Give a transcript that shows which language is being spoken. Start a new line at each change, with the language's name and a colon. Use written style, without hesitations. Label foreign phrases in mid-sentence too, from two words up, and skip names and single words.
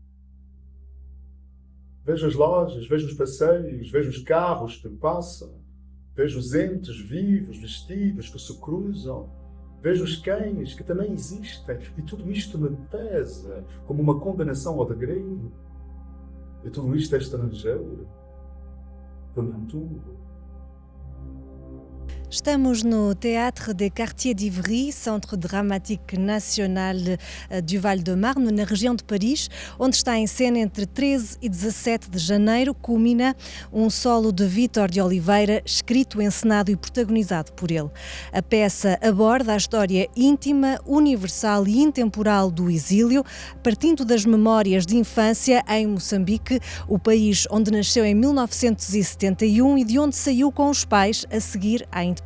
Portuguese: Vejo as lojas, vejo os passeios, vejo os carros que passam, vejo os entes vivos, vestidos que se cruzam, vejo os cães que também existem e tudo isto me pesa como uma condenação ao degredo. E tudo isto é estrangeiro, para mim tudo. Estamos no Théâtre des Quartiers d'Ivry, Centre Dramatique National du Val-de-Marne, na região de Paris, onde está em cena entre 13 e 17 de janeiro, culmina um solo de Vítor de Oliveira, escrito, encenado e protagonizado por ele. A peça aborda a história íntima, universal e intemporal do exílio, partindo das memórias de infância em Moçambique, o país onde nasceu em 1971 e de onde saiu com os pais a seguir à independência.